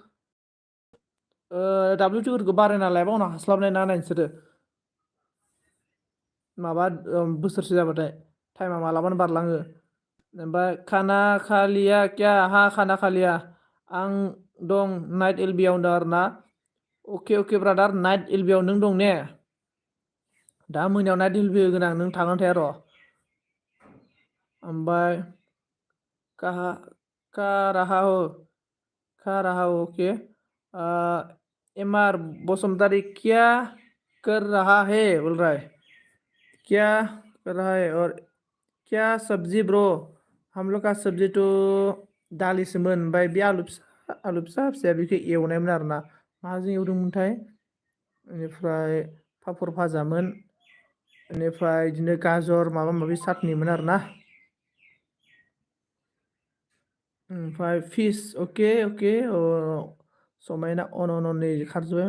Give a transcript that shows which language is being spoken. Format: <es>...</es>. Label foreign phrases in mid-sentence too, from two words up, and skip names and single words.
<brx>WTफोरखौ बारायना लायाबा उनाव हास्लाबनाय ना नाय नोंसोरो माबा बोसोरसे जाबाथाय टाइमा मालाबानो बारलाङो ओमफ्राय खाना खालिया</brx> <hi>क्या खाना</hi> <brx>खालिया आं दं नाइट एलबियाव होनदों आरो ना अके ब्रादार नाइट एलबियाव नों दं ने दा मोनायाव नाइट एलबि होगोन आं नों थागोन थाया र' ओमफ्राय</brx> <hi>खा रहा हो ओके MR बसुमतारी क्या कर रहा है बोल रहा है क्या कर रहा है और क्या सब्जी ब्रो हम लोग का सब्जी तो</hi> <brx>दालिसोमोन ओमफ्राय बे आलु आलु फिसा फिसाया बेखौ एवनायमोन आरोना माजों एवदोंमोनथाय बेनिफ्राय पापर भाजामोन बेनिफ्राय बिदिनो गाजर माबा माबि साटनिमोन आरोना ओमफ्राय फिस अके अके अ समायना नै खारजोब्बाय</brx>